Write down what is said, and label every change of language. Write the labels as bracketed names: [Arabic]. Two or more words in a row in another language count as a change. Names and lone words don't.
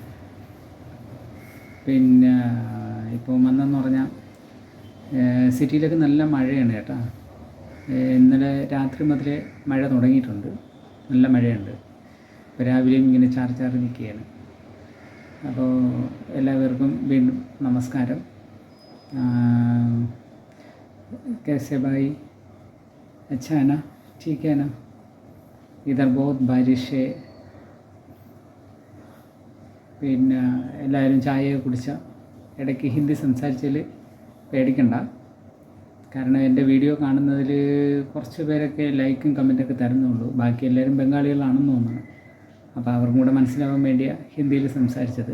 [Malayalam] പിന്നെ ഇപ്പോൾ വന്നെന്ന് പറഞ്ഞാൽ സിറ്റിയിലൊക്കെ നല്ല മഴയാണ് കേട്ടോ. ഇന്നലെ രാത്രി മുതലേ മഴ തുടങ്ങിയിട്ടുണ്ട്, നല്ല മഴയുണ്ട്. ഇപ്പോൾ രാവിലെയും ഇങ്ങനെ ചാറി നിൽക്കുകയാണ്. അപ്പോൾ എല്ലാവർക്കും വീണ്ടും നമസ്കാരം. [Hindi] कैसे भाई? अच्छा है ना? ठीक है ना? इधर बहुत बारिश है. [Malayalam] പിന്നെ എല്ലാവരും ചായയൊക്കെ കുടിച്ച ഇടയ്ക്ക് ഹിന്ദി സംസാരിച്ചാൽ പേടിക്കണ്ട. കാരണം എൻ്റെ വീഡിയോ കാണുന്നതിൽ കുറച്ച് പേരൊക്കെ ലൈക്കും കമൻറ്റൊക്കെ തരുന്നുള്ളൂ. ബാക്കി എല്ലാവരും ബംഗാളികളാണെന്ന് തോന്നുന്നു. അപ്പോൾ അവർക്കും കൂടെ മനസ്സിലാവാൻ വേണ്ടിയാണ് ഹിന്ദിയിൽ സംസാരിച്ചത്.